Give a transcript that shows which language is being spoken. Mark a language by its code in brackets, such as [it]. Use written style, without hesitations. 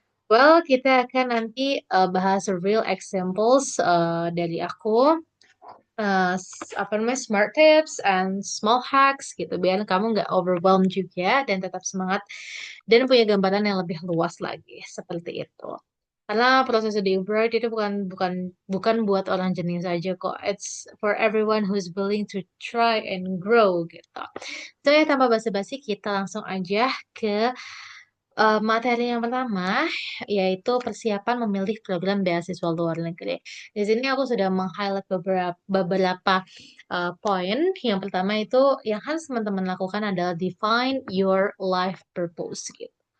[id] Well, kita akan nanti bahas [en] real examples [id] dari aku, apa namanya, [en] smart tips and small hacks [id] gitu, biar kamu nggak overwhelmed juga dan tetap semangat dan punya gambaran yang lebih luas lagi, seperti itu. Karena proses studi abroad itu bukan bukan bukan buat orang jenius aja kok. [en] It's for everyone who's willing to try and grow gitu. [id] So ya tanpa basa-basi kita langsung aja ke materi yang pertama yaitu persiapan memilih program beasiswa luar negeri. Di sini aku sudah meng-highlight beberapa poin. Yang pertama itu yang harus teman-teman lakukan adalah [en] define your life purpose [id] gitu.